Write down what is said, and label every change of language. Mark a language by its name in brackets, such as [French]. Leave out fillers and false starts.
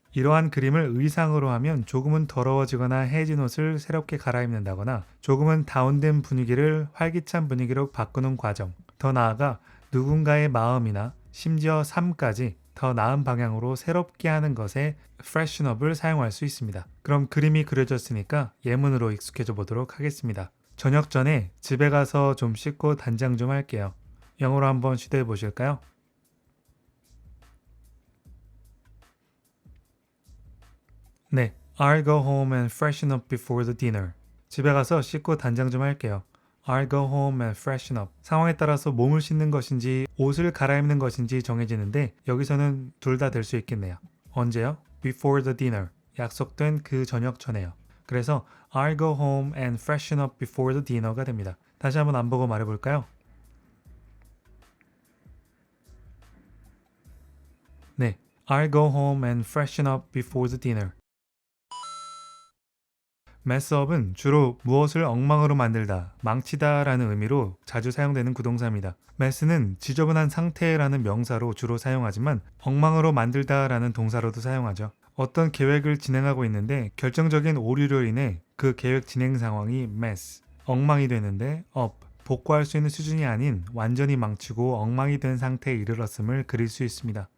[Korean] 이러한 그림을 의상으로 하면 조금은 더러워지거나 해진 옷을 새롭게 갈아입는다거나 조금은 다운된 분위기를 활기찬 분위기로 바꾸는 과정, 더 나아가 누군가의 마음이나 심지어 삶까지 더 나은 방향으로 새롭게 하는 것에 freshen up을 사용할 수 있습니다. 그럼 그림이 그려졌으니까 예문으로 익숙해져 보도록 하겠습니다. 저녁 전에 집에 가서 좀 씻고 단장 좀 할게요. 영어로 한번 시도해 보실까요? [English] 네, I'll go home and freshen up before the dinner. [Korean] 집에 가서 씻고 단장 좀 할게요. [English] I'll go home and freshen up. [Korean] 상황에 따라서 몸을 씻는 것인지 옷을 갈아입는 것인지 정해지는데 여기서는 둘 다 될 수 있겠네요. 언제요? [English] Before the dinner. [Korean] 약속된 그 저녁 전에요. 그래서 [English] I'll go home and freshen up before the dinner가 됩니다. [Korean] 다시 한번 안 보고 말해볼까요? [English] 네, I'll go home and freshen up before the dinner. [Korean] messup은 주로 무엇을 엉망으로 만들다, 망치다 라는 의미로 자주 사용되는 구동사입니다. mess는 지저분한 상태라는 명사로 주로 사용하지만 엉망으로 만들다 라는 동사로도 사용하죠. 어떤 계획을 진행하고 있는데 결정적인 오류로 인해 그 계획 진행 상황이 mess, 엉망이 되는데 up, 복구할 수 있는 수준이 아닌 완전히 망치고 엉망이 된 상태에 이르렀음을 그릴 수 있습니다.